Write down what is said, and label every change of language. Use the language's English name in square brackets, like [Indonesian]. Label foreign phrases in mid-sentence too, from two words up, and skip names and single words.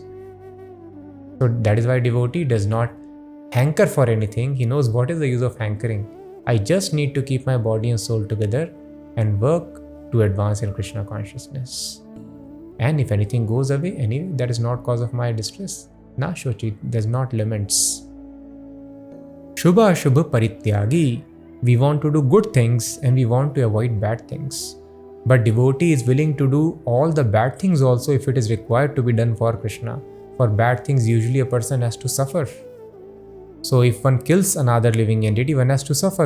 [English] So that is why devotee does not hanker for anything. He knows what is the use of hankering. I just need to keep my body and soul together and work to advance in Krishna consciousness. And if anything goes away, anyway, that is not cause of my distress. [Sanskrit] Na shochi, [English] does not laments. [Sanskrit] Shubha Shubha Parityagi. [English] We want to do good things and we want to avoid bad things. But devotee is willing to do all the bad things also if it is required to be done for Krishna. For bad things, usually a person has to suffer. So if one kills another living entity, one has to suffer.